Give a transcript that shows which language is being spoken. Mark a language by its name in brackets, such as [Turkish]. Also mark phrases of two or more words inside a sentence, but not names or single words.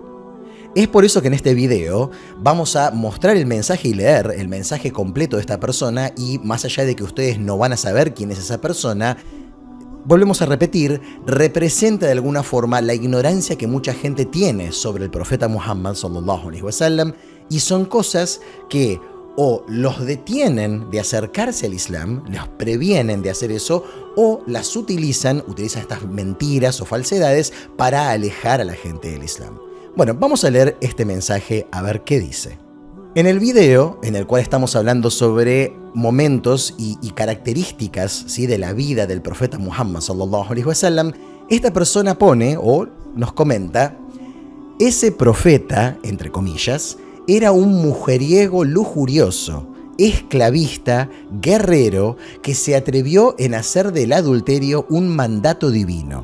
[Spanish] Es por eso que en este video vamos a mostrar el mensaje y leer el mensaje completo de esta persona, y más allá de que ustedes no van a saber quién es esa persona, volvemos a repetir, representa de alguna forma la ignorancia que mucha gente tiene sobre el profeta Muhammad [Arabic] صلى الله عليه وسلم, [Spanish] y son cosas que o los detienen de acercarse al Islam, los previenen de hacer eso, o las utilizan estas mentiras o falsedades para alejar a la gente del Islam. Bueno, vamos a leer este mensaje a ver qué dice. En el video, en el cual estamos hablando sobre momentos y características, ¿sí?, de la vida del profeta Muhammad [Arabic] صلى الله عليه وسلم, [Spanish] esta persona pone o nos comenta: ese profeta, entre comillas, era un mujeriego lujurioso, esclavista, guerrero, que se atrevió en hacer del adulterio un mandato divino.